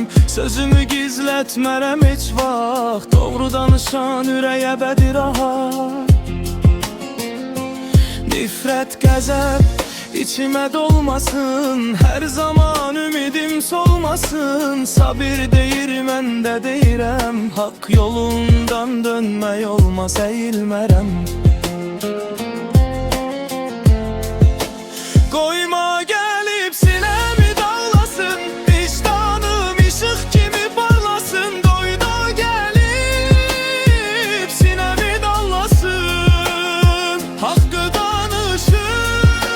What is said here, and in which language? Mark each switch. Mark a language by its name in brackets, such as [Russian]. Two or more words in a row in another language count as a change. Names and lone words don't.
[Azerbaijani] Sözümü gizletmerem hiç vaxt, doğru danışan ürəyə bədi rahat. Nifrət, qəzəb içime dolmasın, her zaman ümidim solmasın. Sabir deyir, mən də deyirəm, hak yolundan dönmək olmaz, əyilmərəm. [Turkish] Koyma gelip sinemi dağlasın, vicdanım ışık kimi parlasın. [Azerbaijani] Doyda gelip sinemi dağlasın, hakkı danışım.